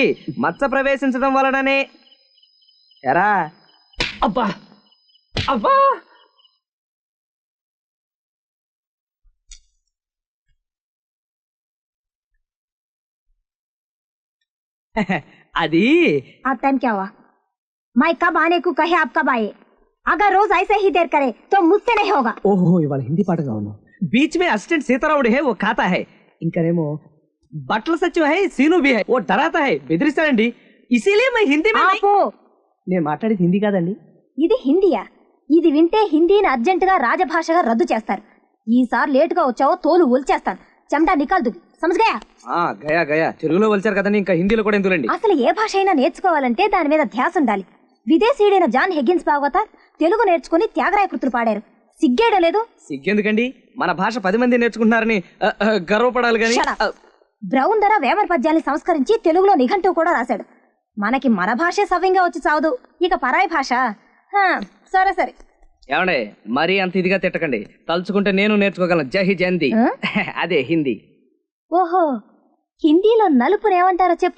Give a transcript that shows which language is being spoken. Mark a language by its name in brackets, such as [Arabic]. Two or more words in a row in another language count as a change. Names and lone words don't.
[Telugu] మచ్చ ప్రవేశించడం వలననే ఎరా అబ్బా అబ్బా అది [Hindi] टाइम क्या हुआ? मैं कब आने को कहे आप कब आए? अगर रोज ऐसे ही देर करे तो मुझसे नहीं होगा. [Telugu] ఓహో, ఇవాళ హిందీ పాటగా ఉన్నావు. [Hindi] बीच में असिस्टेंट सीतारामुడు है, वो खाता है. ఇంకనేమో బట్టల సత్యం है, सीनू भी है, वो डराता है, బెదిరిస్తాడండి. इसीलिए मैं हिंदी में [Telugu] ఆపు. నేను మాట్లాడేది హిందీ కాదండి. ఇది హిందీయా? ఇది వింటే హిందీని అర్జెంట్ గా రాజభాషగా రద్దు చేస్తారు. ఈసారి లేట్ గా వచ్చావో తోలు ఒలిచేస్తాను. [Hindi] चमड़ी निकाल दूँ. समझ गया? गया गया, [Telugu] తెలుగులో వలిచారు కదండి, ఇంకా హిందీలో కూడా ఎందుకులండి. అసలు ఏ భాష అయినా నేర్చుకోవాలంటే దాని మీద ధ్యాస ఉండాలి. విదేశీయుడైన జాన్ హెగ్గిన్స్ భాగవత తెలుగు నేర్చుకుని త్యాగరాయ కృతులు పాడారు. సిగ్గేయడం లేదు? సిగ్గెందుకండి, మన భాష 10 మంది నేర్చుకుంటున్నారని గర్వపడాలి కానీ. [English] Shut up. [Telugu] బ్రౌన్ ధర వేమన పద్యాల్ని సంస్కరించి తెలుగులో నిఘంటువు కూడా రాశాడు. మనకి మన భాషే సవ్యంగా వచ్చి చావదు, ఇక పరాయి భాష. సరే సరే. ఏమండే, మరీ అంత ఇదిగా తిట్టకండి. తలుచుకుంటే నేను నేర్చుకోగలను. [Hindi] जय हिंदी. [Telugu] అదే హిందీ. ఓహో, హిందీలో నలుపుని ఏమంటారో చెప్పు.